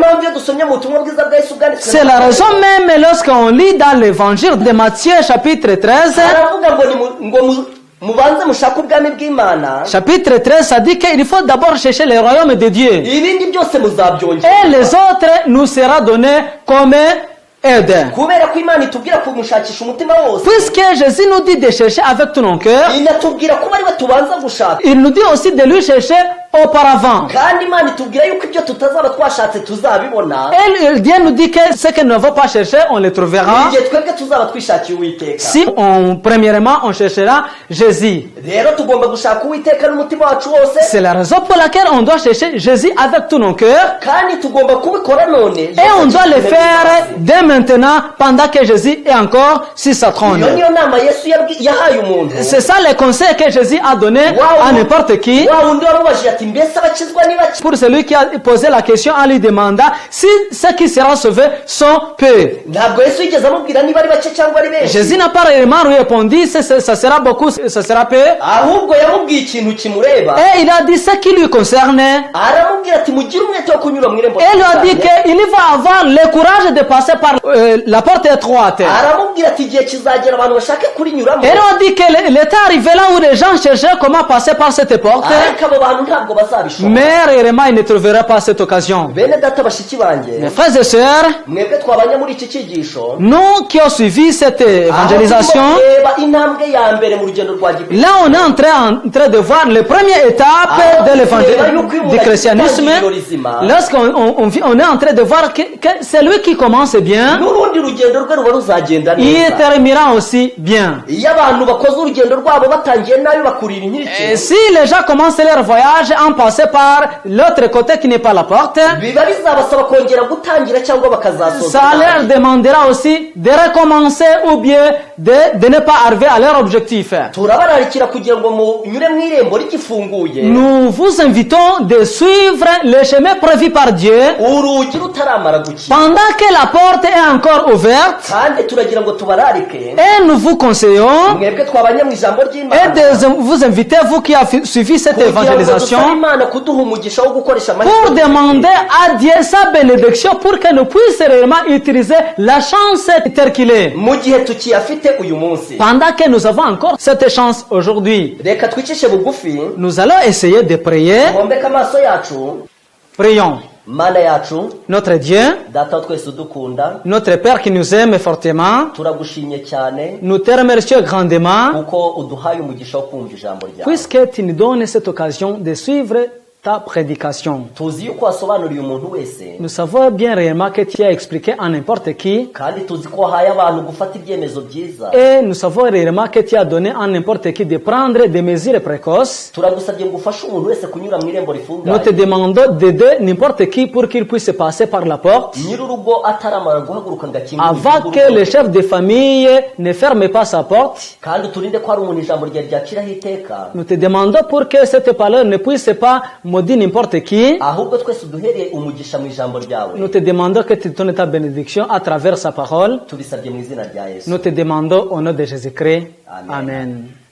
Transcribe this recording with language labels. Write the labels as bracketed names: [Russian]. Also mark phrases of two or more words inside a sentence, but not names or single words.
[French] C'est la raison même lorsqu'on lit dans l'évangile de Matthieu chapitre 13, chapitre 13, ça dit qu'il faut d'abord chercher le royaume de Dieu. Et les autres nous sera donné comme aide. Puisque Jésus nous dit de chercher avec tout nos cœurs, il nous dit aussi de lui chercher auparavant. [Kinyarwanda] kandi imana itubwira yuko ibyo tutazaba twashatse tuzabibona. [French] Et Dieu nous dit que ce que nous n'avons pas cherché, on le trouvera. [Kinyarwanda] igihe twebwe tuzaba twishakiye uwiteka. [French] Si premièrement on cherchera Jésus. [Kinyarwanda] rero tugomba gushaka uwiteka n'umutima wacu wose, [French] C'est la raison pour laquelle on doit chercher Jésus avec tous nos cœurs. [Kinyarwanda] kandi tugomba kubikora none. [French] Et on doit le faire dès maintenant pendant que Jésus est encore sur sa trône. [Kinyarwanda] iyo niyo nama Yesu yahaye umuntu. [French] C'est ça le conseil que Jésus a donné à n'importe qui. [Kinyarwanda] wa wundi warubajije ati mbese abakizwa ni bake? [French] Pour celui qui a posé la question en lui demandant si ceux qui seront sauvés sont peu. [Kinyarwanda] ntabwo Yesu yigeze amubwira niba ari bake cyangwa ari benshi. [French] Jésus n'a pas réellement répondu si ça sera beaucoup, ça sera peu. [Kinyarwanda] ahubwo yamubwiye ikintu kimureba. [French] Et il a dit ce qui lui concerne. [Kinyarwanda] aramubwira ati mugire umwete wo kunyura mu irembo. [French] Et il lui a dit qu'il va avoir le courage de passer par la porte étroite. [Kinyarwanda] aramubwira ati igihe kizagera abantu bashake kurinyuramo. [French] Et il a dit que l'état arrivé là où les gens cherchaient comment passer par cette porte. [Kinyarwanda] ariko abo bantu ntabwo bazabishobora. [French] Mais réellement, il ne trouvera pas cette occasion. [Kinyarwanda] bene data bashiki banjye, [French] Mes frères et sœurs, [Kinyarwanda] mwebwe twabanye muri iki cyigisho, [French] nous qui avons suivi cette évangélisation, [Kinyarwanda] aho turimo kureba intambwe ya mbere mu rugendo rwa gikristo. [French] là on est en train de voir les premières étapes de du christianisme. Lorsqu'on est en train de voir que c'est lui qui commence bien, [Kinyarwanda] n'urundi rugendo rwe ruba ruzagenda [French] il [Kinyarwanda] neza. [French] terminera aussi bien. [Kinyarwanda] iyo abantu bakoze urugendo rwabo batangiye nabi bakurira [French] Et [Kinyarwanda] inkike, [French] si les gens commencent leur voyage en passant par l'autre côté qui n'est pas la porte, [Kinyarwanda] biba bizabasaba kongera gutangira cyangwa bakazasoza [French] ça leur [Kinyarwanda] nabi. [French] demandera aussi de recommencer ou bien de ne pas arriver à leur objectif. [Kinyarwanda] turabararikira kugira ngo munyure mu irembo rigifunguye, [French] Nous vous invitons de suivre le chemin prévu par Dieu [Kinyarwanda] urugi rutaramara gukira, [French] pendant que la porte est encore ouverte, [Kinyarwanda] kandi turagira ngo tubararike [French] et nous vous conseillons [Kinyarwanda] mwebwe twabanye mu ijambo [French] et [Kinyarwanda] ry'Imana [French] de vous inviter, vous qui avez suivi cette [Kinyarwanda] kugira ngo dusabe [French] évangélisation, [Kinyarwanda] Imana kuduha umugisha wo gukoresha [French] pour [Kinyarwanda] amahirwe [French] demander à Dieu sa bénédiction pour que nous puissions réellement utiliser la chance telle qu'il est. [Kinyarwanda] mu gihe tukiyafite uyu munsi. [French] Pendant que nous avons encore cette chance aujourd'hui, [Kinyarwanda] reka twicishe bugufi, [French] nous allons essayer de prier. [Kinyarwanda] tubombeke amaso yacu. [French] Prions. [Kinyarwanda] Mana yacu, [French] Notre Dieu, [Kinyarwanda] data wa twese udukunda, [French] notre Père qui nous aime fortement, [Kinyarwanda] turagushimye cyane [French] nous te remercions grandement [Kinyarwanda] kuko uduhaye umugisha wo kumva ijambo ryawe. [French] puisque tu nous donnes cette occasion de suivre ta prédication. [Kinyarwanda] tuzi yuko wasobanuriye umuntu wese, [French] Nous savons bien réellement que tu as expliqué à n'importe qui, [Kinyarwanda] kandi tuzi ko wahaye abantu gufata ibyemezo byiza. [French] et nous savons réellement que tu as donné à n'importe qui de prendre des mesures précoces. [Kinyarwanda] turagusabye ngo ufashe umuntu wese kunyura mu irembo [French] Nous te [Kinyarwanda] rifungaye, [French] demandons d'aider n'importe qui pour qu'il puisse passer par la porte [Kinyarwanda] nyir'urugo ataramara guhaguruka ngo akingure [French] avant que le chef de famille ne ferme pas sa porte. [Kinyarwanda] kandi uturinde ko hari umuntu ijambo ryawe ryaciraho iteka, [French] Nous te demandons pour que cette parole ne puisse pas maudire n'importe qui. [Kinyarwanda] ahubwo twese uduhereye umugisha mu ijambo ryawe. [French] Nous te demandons que tu donnes ta bénédiction à travers sa parole. [Kinyarwanda] tubisabye mu izina rya Yesu. [French] Nous te demandons au nom de Jésus-Christ. Amen. Amen.